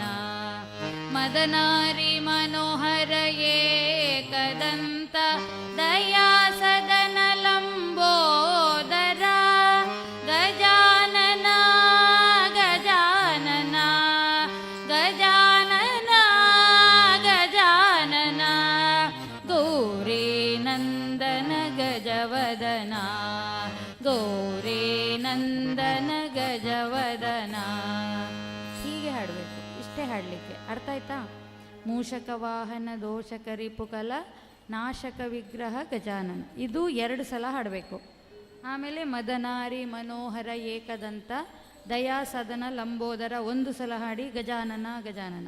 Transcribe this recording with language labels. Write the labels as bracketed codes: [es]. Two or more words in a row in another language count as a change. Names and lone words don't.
[kn] ಮದನಾರಿ ಮನೋಹರ ಏಕದಂತ ದಯಾ ಸದನ ಲಂಬೋದರ. ಗಜಾನನ ಗಜಾನನ ಗಜಾನನ ಗಜಾನನ. ಗೌರಿ ನಂದನ ಗಜವದನ ಗೌರಿ ನಂದನ ಗಜವದನ. ಹೀಗೆ ಹಾಡಬೇಕು, ಇಷ್ಟೇ ಹಾಡಲಿಕ್ಕೆ. ಅರ್ಥ ಆಯ್ತಾ? ಮೂಷಕ ವಾಹನ ದೋಷಕ ರಿಪುಕಲ ನಾಶಕ ವಿಗ್ರಹ ಗಜಾನನ, ಇದು 2 ಸಲ ಹಾಡಬೇಕು. ಆಮೇಲೆ ಮದನಾರಿ ಮನೋಹರ ಏಕದಂತ ದಯಾ ಸದನ ಲಂಬೋದರ 1 ಸಲ ಹಾಡಿ ಗಜಾನನ ಗಜಾನನ.